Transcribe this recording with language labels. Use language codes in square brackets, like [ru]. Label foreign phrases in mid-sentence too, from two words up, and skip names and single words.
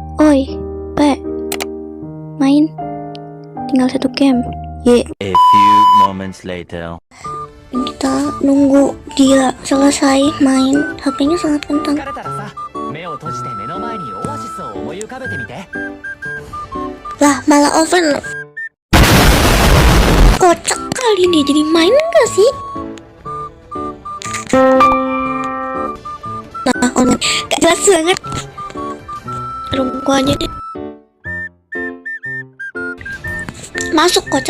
[id] Oi, Pe, main. Tinggal satu game. Ye. [en] A few moments later. [id] Kita nunggu dia selesai main. HP-nya sangat kentang. [ja] 疲れたらさ、目を閉じて目の前にオアシスを思い浮かべてみて。 [id] Lah, malah oven. Kocak kali dia jadi main gak sih? Nah, online gak jelas banget. Rungku aja deh. Masuk kocak.